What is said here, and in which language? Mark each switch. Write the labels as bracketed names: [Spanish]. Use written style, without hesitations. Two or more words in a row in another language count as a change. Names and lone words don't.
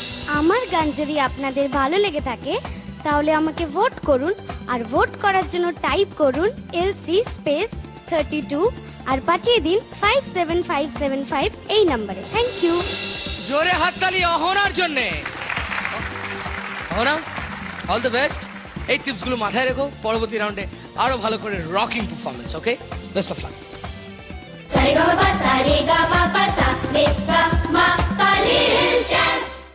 [Bangla] আমার গান যদি আপনাদের ভালো লেগে থাকে তাহলে আমাকে ভোট করুন, আর ভোট করার জন্য টাইপ করুন LC স্পেস 32 আর পাঠিয়ে দিন 57575 এই নম্বরে। [English] Thank you. [Bangla] জোরে হাততালি অহনার জন্য। অহনা, [English] all the best. [Bangla] এই টিপস গুলো মাথায় রেখো, পরবর্তী রাউন্ডে আরো ভালো করে [English] rocking performance. [Bangla] ওকে, [English] best of luck. Sa re ga ma pa sa, little chance.